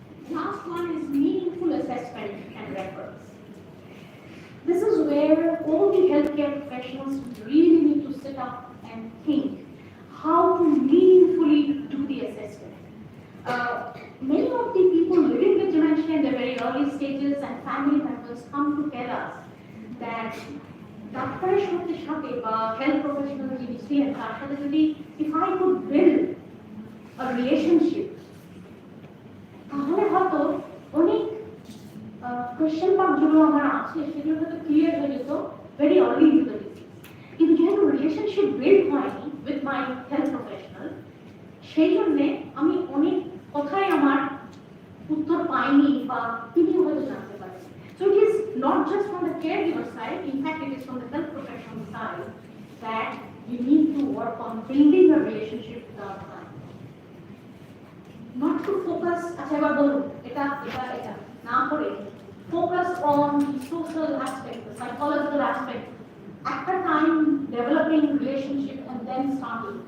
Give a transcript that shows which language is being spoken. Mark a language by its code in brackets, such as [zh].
[en] Last one is meaningful assessment and reference. This is where all the healthcare professionals really need to sit up and think how to meaningfully do the assessment. Many of the people living with dementia in their very early stages and family members come to tell us that [bn] ডাক্তারের সাথে বা health professional যিনি ছিলেন তার সাথে যদি [en] if I could build a relationship, [bn] তাহলে হয়তো অনেক কোয়েশ্চেন মার্ক যেগুলো আমার আছে সেগুলো হয়তো ক্লিয়ার হয়ে যেত very early in the disease. কিন্তু যেহেতু রিলেশনশিপ বিল্ড হয়নি উইথ মাই হেলথ প্রফেশনাল, সেই জন্যে আমি অনেক কথাই আমার উত্তর পাইনি বা তিনিও হয়তো জানতে পারেন। [en] So it is not just from the caregiver side, in fact it is from the health professional side that you need to work on building a relationship with our client. Not to focus, [bn] acha ebar bolun, eta, na kore, [en] focus on the social aspect, the psychological aspect, at the time developing relationship and then starting.